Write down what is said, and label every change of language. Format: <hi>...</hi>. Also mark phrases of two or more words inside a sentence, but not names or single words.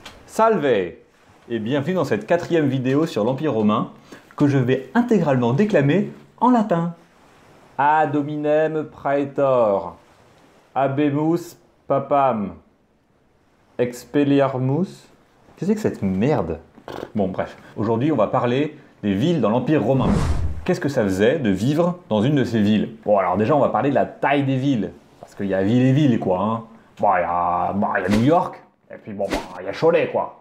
<fr>Salve et bienvenue dans cette 4e vidéo sur l'Empire romain que je vais intégralement déclamer en latin.</fr> <la>Ad hominem praetor, habemus papam, expelliarmus.</la> <fr>Qu'est-ce que c'est que cette merde? Bon bref, aujourd'hui on va parler des villes dans l'Empire romain. Qu'est-ce que ça faisait de vivre dans une de ces villes? Bon alors déjà on va parler de la taille des villes, parce qu'il y a ville et ville quoi. Hein. Bon il y a New York, et puis bon il y a Cholet quoi.</fr>